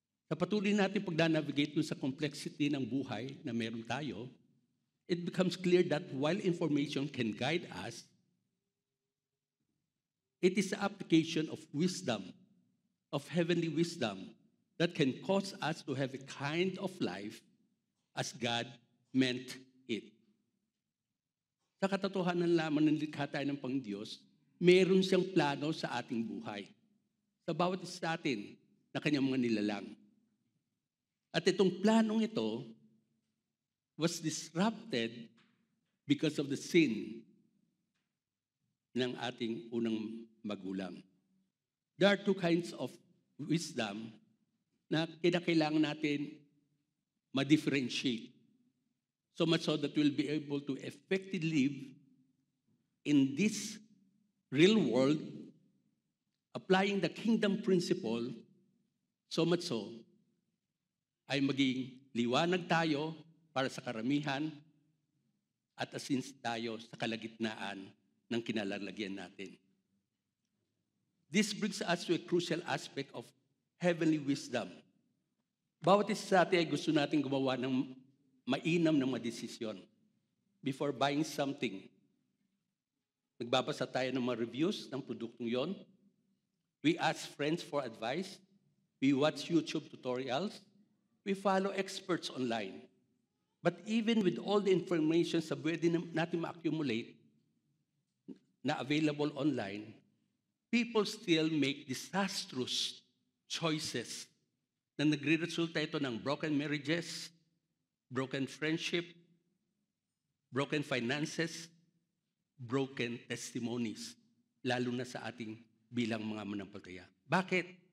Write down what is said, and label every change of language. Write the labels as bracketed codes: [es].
[tl] Sa patuloy natin pagda-navigate sa complexity ng buhay na meron tayo, [en] it becomes clear that while information can guide us, it is the application of wisdom, of heavenly wisdom, that can cause us to have a kind of life as God meant it. [tl] Sa katotohanan lamang ng likha tayo ng Panginoon, meron siyang plano sa ating buhay. Sa bawat isa sa atin na kanyang mga nilalang. At itong planong ito [en] was disrupted because of the sin [tl] ng ating unang magulang. [en] There are two kinds of wisdom [tl] na kailangan natin ma-differentiate. [en] So much so that we'll be able to effectively live in this real world, applying the kingdom principle, so much so, [tl] ay maging liwanag tayo para sa karamihan at asins tayo sa kalagitnaan ng kinalalagyan natin. [en] This brings us to a crucial aspect of heavenly wisdom. [tl] Bawat isa sa atin ay gusto natin gumawa ng mainam ng mga desisyon. [en] Before buying something, [tl] nagbabasa tayo ng mga reviews ng produktong yon. [en] We ask friends for advice. We watch YouTube tutorials. We follow experts online. But even with all the information [tl] sa pwede natin ma-accumulate [en] na available online, people still make disastrous choices [tl] na nagre-resulta ito ng [en] broken marriages, broken friendship, broken finances, broken testimonies, [tl] lalo na sa ating bilang mga manampalataya. Bakit?